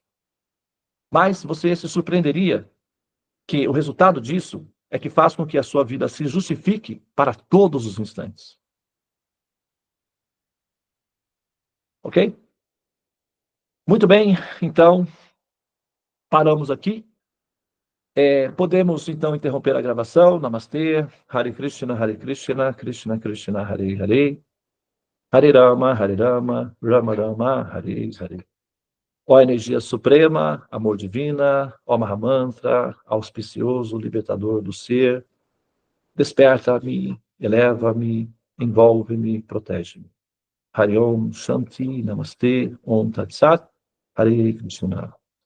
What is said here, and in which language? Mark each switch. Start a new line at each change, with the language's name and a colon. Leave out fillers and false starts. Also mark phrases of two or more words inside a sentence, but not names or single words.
Portuguese: Mas você se surpreenderia que o resultado disso é que faz com que a sua vida se justifique para todos os instantes. Ok? Muito bem, então, paramos aqui. Podemos, então, interromper a gravação. Namastê.
Sanskrit: हरे कृष्ण, कृष्ण कृष्ण, हरे हरे. हरे राम, राम राम, हरे हरे.
Portuguese: Ó energia suprema, amor divina, ó Mahamantra, auspicioso, libertador do ser, desperta-me, eleva-me, envolve-me, protege-me.
Sanskrit: हरे ॐ शान्ति, नमस्ते, ॐ तत् सत्, हरे कृष्ण.